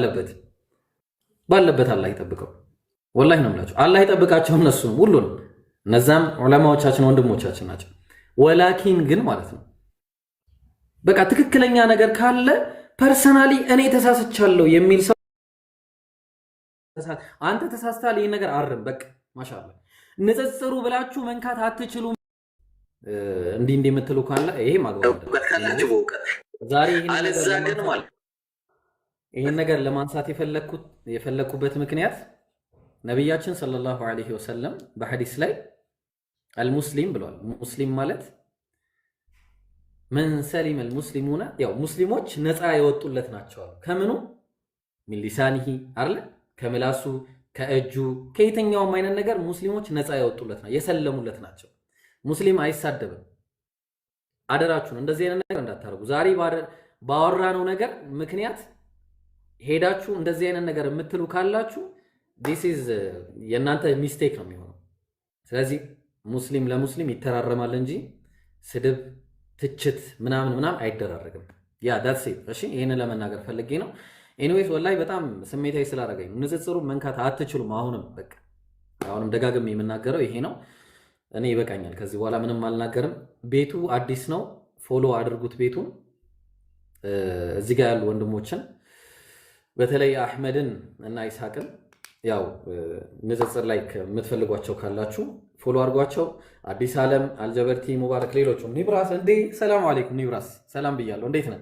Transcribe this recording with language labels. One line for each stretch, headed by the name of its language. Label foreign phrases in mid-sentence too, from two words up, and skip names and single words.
Amharic: ባለበት አላህ ይጠብቀው ወላሂ ነው የምላችሁ አላህ ይጠብቃቸው እነሱንም ሁሉንም እነዛም ዑለማዎቻችን ወንድሞቻችን ናቸው ወላኪን ግን ማለት ነው በቃ ትክክለኛ ነገር ካለ ፐርሰናሊ እኔ ተሳስቻለሁ የሚል ሰው አንተ ተሳስተሃል ይሄን ነገር አርም በቃ ማሻአላህ ንጽጽሩ ብላችሁ መንካት አትችሉም እንዲህ የምትሉ ካለ ይሄ ማግባባት ዛሬ ይሄን ነገር ለማንሳት የፈለኩበት ምክንያት ነብያችን
Arabic: صلى الله عليه وسلم
Amharic: በሐዲስ ላይ አልሙስሊም ብለዋል ሙስሊም ማለት
Arabic: من سلم المسلمون
Amharic: ያው ሙስሊሞች ነፃ የወጡለት ናቸው ከምኑ
Arabic: من لسانه
Amharic: አይደል ከምላሱ ከእጁ ከየትኛውም አይነት ነገር ሙስሊሞች ነፃ የወጡለት ነው የሰለሙለት ናቸው ሙስሊም አይሳደብም አደራችሁን እንደዚህ አይነት ነገር እንዳታረጉ ዛሬ ባወራነው ነገር ምክንያት ሄዳችሁ እንደዚህ አይነት ነገር የምትሉ ካላችሁ
English: this is
Amharic: የናንተ ሚስቴክ ነው የሚሆነው ስለዚህ ሙስሊም ለሙስሊም ይተራረማል እንጂ ስድብ ትችት ምናምን አይደራረግም ያ
English: that's it
Amharic: እሺ ይሄንን ለመናገር ፈልጌ ነው ኤኒዌይስ ወላሂ በጣም ስሜታዊ ስላደረገኝ ንጽጽሩ መንካት አትችሉም አሁንም ደጋግሜ የምናገረው ይሄ ነው እኔ ይበቃኛል ከዚህ በኋላ ምንም አልናገርም ቤቱ አዲስ ነው ፎሎ አድርጉት ቤቱን እዚህ ጋር ያሉ ወንድሞችን በተለይ አህመድን እና ኢስሐቅን ያው ንጽጽር ላይ የምትፈልጓቸው ካላችሁ ፎሎ አድርጓቸው። አዲስ ዓለም፣ አልጀበርቲ፣ ሙባረክ፣ ሌሎቹም ኒብራስ። እንዴ ሰላም አለይኩም ኒብራስ፣ ሰላም ብያለሁ። እንዴት ነህ?